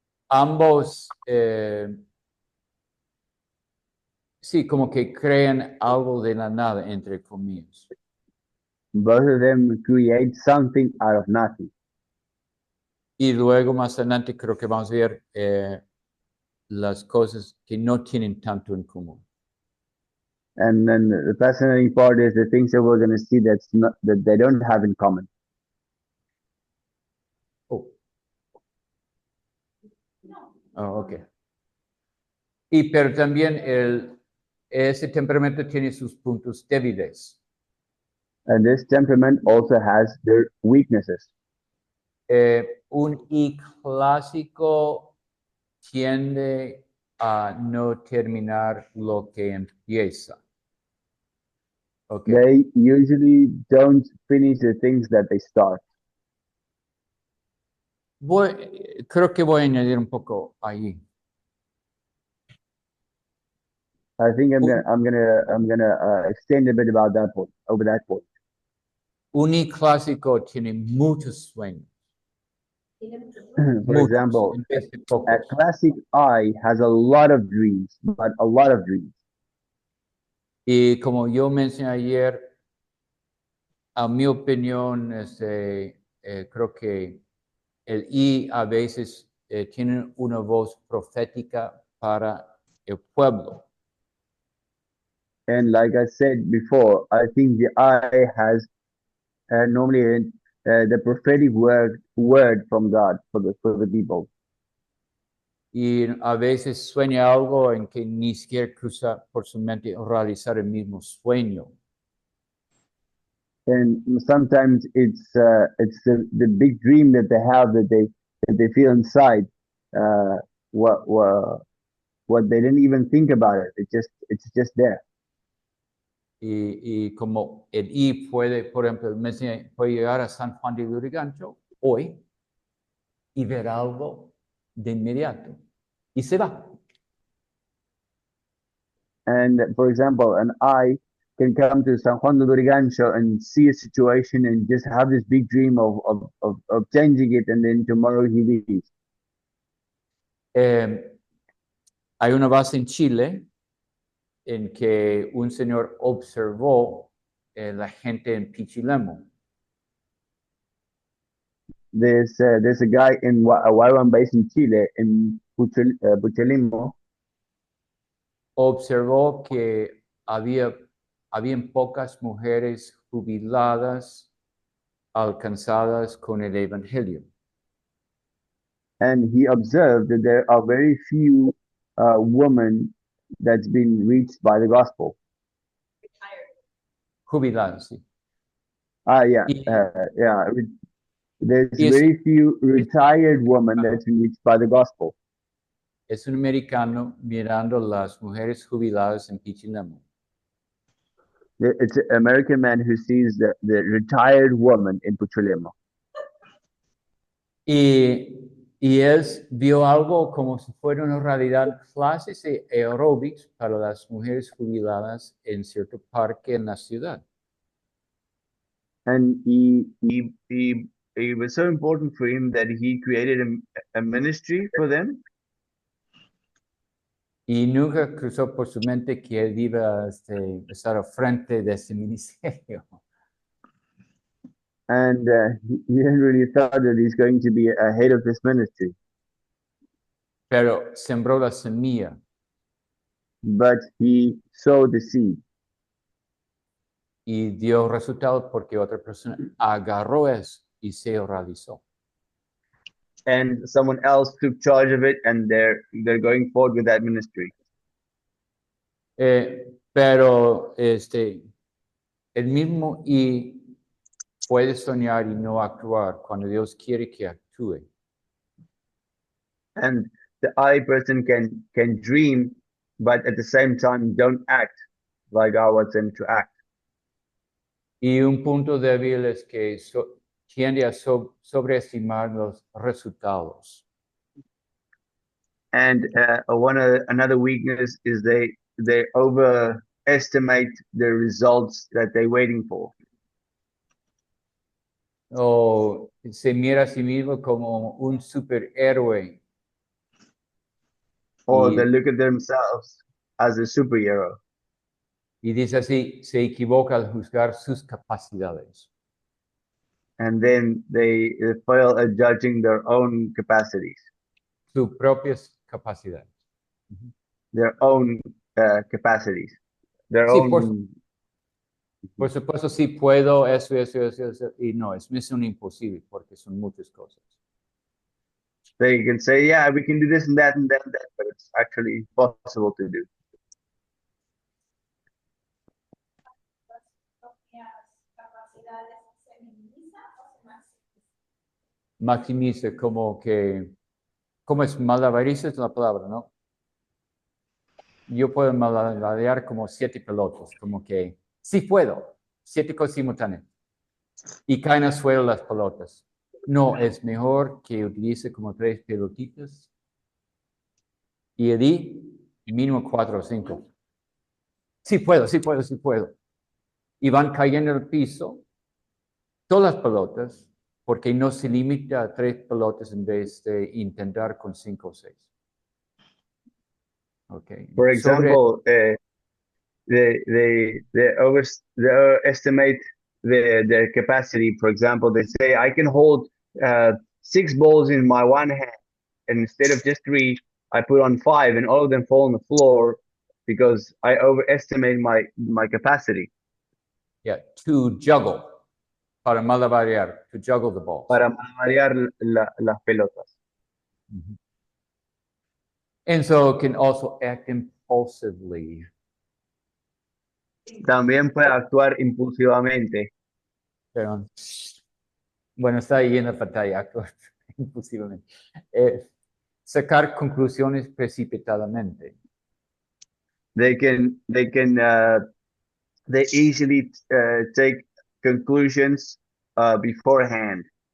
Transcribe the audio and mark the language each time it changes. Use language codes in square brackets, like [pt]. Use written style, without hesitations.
[es] Ambos, sí, como que crean algo de la nada, entre comillas. [en] Both of them create something out of nothing. [es] Y luego más adelante creo que vamos a ver las cosas que no tienen tanto en común. [en] And then the fascinating part is the things that we're going to see that they don't have in common. Oh. Oh, ok. [es] Y pero también ese temperamento tiene sus puntos débiles. [en] And this temperament also has their weaknesses. [es] Un I clásico tiende a no terminar lo que empieza. [en] Okay. They usually don't finish the things that they start. [es] Creo que voy a añadir un poco ahí. [en] I think I'm gonna extend a bit about that point, over that point. [es] Un I clásico tiene muchos sueños. Tiene muchos [en] For [es] Muchos, [en] example, [es] en vez de [en] a [es] pocos. [en] classic I has a lot of dreams, but a lot of dreams. [es] Y como yo mencioné ayer, a mi opinión, creo que el I a veces tiene una voz profética para el pueblo. [en] And like I said before, I think the I has normally the prophetic word from God for the people. [es] Y a veces sueña algo en que ni siquiera cruza por su mente realizar el mismo sueño. [en] And sometimes it's the big dream that they have that they feel inside. What they didn't even think about it. It's just there. [es] Y como el I puede, por ejemplo, puede llegar a San Juan de Lurigancho hoy y ver algo de inmediato y se va. [en] And for example, an I can come to San Juan de Lurigancho and see a situation and just have this big dream of changing it, and then tomorrow he leaves. [es] Hay una base en Chile en que un señor observó la gente en Pichilemu. [en] There's a guy in a Huaywan base in Chile, in Puchelimo. [es] Observó que habían pocas mujeres jubiladas alcanzadas con el Evangelio. [en] And he observed that there are very few women that's been reached by the gospel. [es] Jubiladas, sí. [en] Yeah. [es] Y, [en] Yeah. There's [es] y [en] very few retired women that's been reached by the gospel. [es] es un americano mirando las mujeres jubiladas en Pichilemu. [en] It's an American man who sees the retired woman in Puchulemo. [es] Y él vio algo como si fuera una realidad, clases de aerobics para las mujeres jubiladas en cierto parque en la ciudad. [en] And it was so important for him that he created a ministry for them. [es] Y nunca cruzó por su mente que él iba a estar al frente de ese ministerio. [en] And he didn't really thought that he's going to be ahead of this ministry. [es] Pero sembró la semilla. [en] But he sowed the seed. [es] Y dio resultados porque otra persona agarró eso y se realizó. [en] And someone else took charge of it, and they're going forward with that ministry. [es] Pero el mismo y puede soñar y no actuar cuando Dios quiere que actúe. [en] And the I person can dream, but at the same time don't act like God wants them to act. [es] Y un punto débil es que tiende a sobreestimar los resultados. [en] And another weakness is they overestimate the results that they're waiting for. [es] O se mira a sí mismo como un superhéroe. [en] Or [es] Y- [en] they look at themselves as a superhero. [es] Y dice así, se equivoca al juzgar sus capacidades. [en] And then they fail at judging their own capacities, [es] Sus propias capacidades. [en] their own capacities, their [es] Sí, [en] own. [es] por supuesto, sí puedo, eso. Y no, es misión imposible porque son muchas cosas. [en] They can say, yeah, we can do this and that and that and that, but it's actually impossible to do. [es] Capacidades se minimiza o se maximiza. Maximiza como es malabarista es la palabra, ¿no? Yo puedo malabarear como 7 pelotas, como que sí puedo, 7 cosas simultáneas. Y caen al suelo las pelotas. No, es mejor que utilice como 3 pelotitas y allí mínimo 4 o 5. Sí puedo. Y van cayendo al piso todas las pelotas porque no se limita a 3 pelotas en vez de intentar con 5 o 6. [en] Okay. For example, they overestimate their capacity. For example, they say I can hold 6 balls in my one hand, and instead of just 3, I put on 5, and all of them fall on the floor because I overestimate my capacity. Yeah, to juggle, [es] para malabarear, [en] to juggle the balls. [es] Para malabarear las pelotas. Mm-hmm. [en] And so can also act impulsively. [es] También puede actuar impulsivamente. Pero, bueno, está ahí en la pantalla, actuar impulsivamente. Sacar conclusiones precipitadamente. [en] They easily take conclusions beforehand.